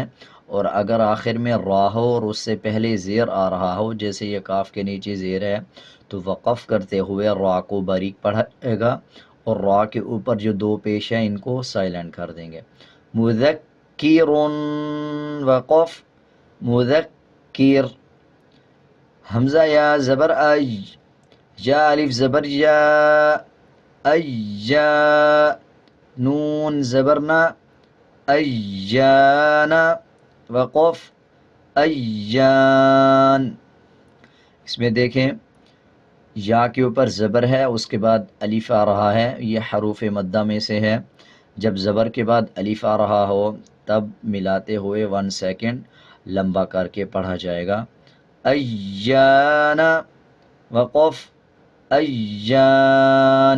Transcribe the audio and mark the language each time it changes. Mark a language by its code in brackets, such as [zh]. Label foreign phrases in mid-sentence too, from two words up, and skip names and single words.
[ur] اور اگر آخر میں را ہو اور اس سے پہلے زیر آ رہا ہو، جیسے یہ کاف کے نیچے زیر ہے، تو وقف کرتے ہوئے را کو باریک پڑھا جائے گا اور را کے اوپر جو دو پیش ہیں ان کو سائلنٹ کر دیں گے. مذکرون وقف مذکر. حمزہ یا زبر ای یا الف زبر یا ایجا. نون زبرنا ایجانا وقف ایجان. اس میں دیکھیں یا کے اوپر زبر ہے، اس کے بعد الف آ رہا ہے، یہ حروف مدہ میں سے ہے. جب زبر کے بعد الف آ رہا ہو تب ملاتے ہوئے 1 سیکنڈ لمبا کر کے پڑھا جائے گا. ایجانا وقف ایجان.